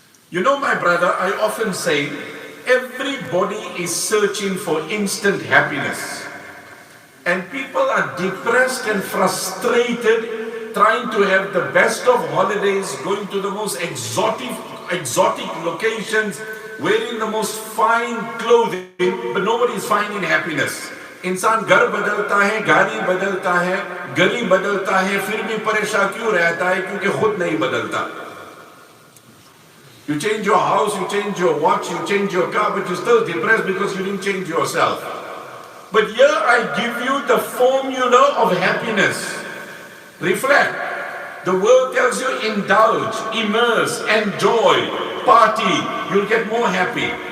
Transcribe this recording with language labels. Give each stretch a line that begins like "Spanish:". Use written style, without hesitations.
English: You know, my brother, I often say, everybody is searching for instant happiness. And people are depressed and frustrated trying to have the best of holidays, going to the most exotic locations, wearing the most fine clothing, but nobody is finding happiness.
Hindi: इंसान घर बदलता है, गाड़ी बदलता है, गली बदलता है, फिर भी परेशान क्यों रहता है? क्योंकि खुद नहीं बदलता.
English: You change your house, you change your watch, you change your car, but you're still depressed because you didn't change yourself. But here I give you the formula of happiness. Reflect. The world tells you indulge, immerse, enjoy, party, you'll get more happy.